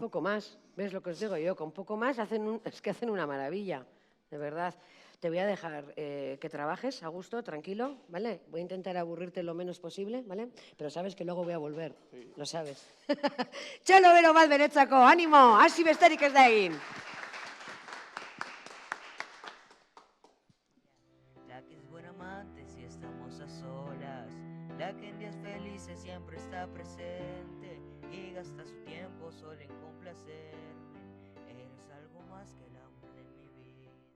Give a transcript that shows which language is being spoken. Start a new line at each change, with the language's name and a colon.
Spanish: Poco más, ¿ves lo que os digo yo? Con poco más es que hacen una maravilla, de verdad. Te voy a dejar que trabajes a gusto, tranquilo, ¿vale? Voy a intentar aburrirte lo menos posible, ¿vale? Pero sabes que luego voy a volver, lo sabes.
Basque: Txalo bero bat beretzako, ánimo, hasi besterik ez da egin.
Spanish: La que es buena amante si estamos a solas, la que en días felices siempre está presente y gasta su tiempo solo en complacerme. Eres algo más que el amor de mi vida.